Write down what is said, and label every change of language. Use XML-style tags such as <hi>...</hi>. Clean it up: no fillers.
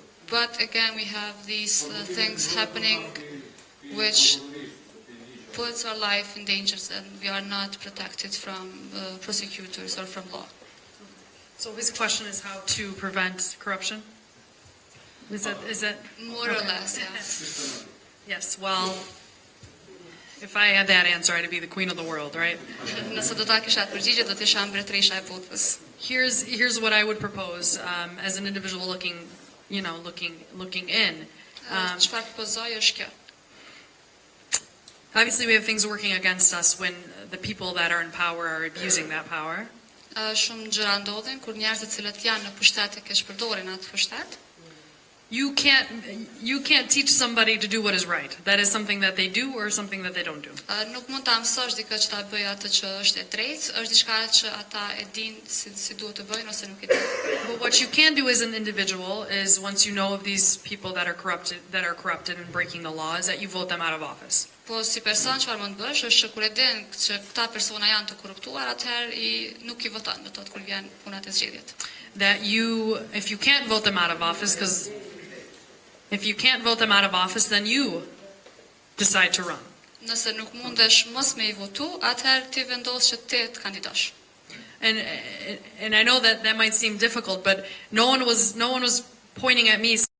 <en>But again, we have these things happening which puts our life in danger, and we are not protected from prosecutors or from law. So his question is how to prevent corruption? Is that more or less? Yes. Yes. Well, if I had that answer, I'd be the queen of the world, right?</en> <sq>Nëse do ta kisha atë përgjigje, do të isha mbretëresha e botës.</sq> <en>Here's what I would propose as an individual looking in.</en> <sq>Çfarë propozoj është kjo?</sq> <en>Obviously, we have things working against us when the people that are in power are abusing that power.</en> <sq>Shumë gjëra ndodhin kur njerëzit që janë në pushtet e keq përdorin atë pushtet.</sq> <en>you can't teach somebody to do what is right. That is something that they do or something that they don't do.</en> <sq>Nuk mund ta mësosh dikë që ta bëjë atë që është e drejtë, është diçka që ata e dinë si duhet të bëjnë ose nuk e dinë.</sq> <en>But what you can do as an individual is, once you know of these people that are corrupted and breaking the law, is that you vote them out of office.</en> <sq>Po si person çfarë mund bësh është që kur e din që këta persona janë të korruptuar, atëherë nuk i voton, do të thotë kur vjen puna e zgjedhjet.</sq> <en>That you, if you can't vote them out of office, because if you can't vote them out of office, then you decide to run.</en> <sq>Nëse nuk mundesh mos me I votu, atëherë ti vendos që ti të kandidosh.</sq> <en>And I know that might seem difficult, but no one was pointing at me</en>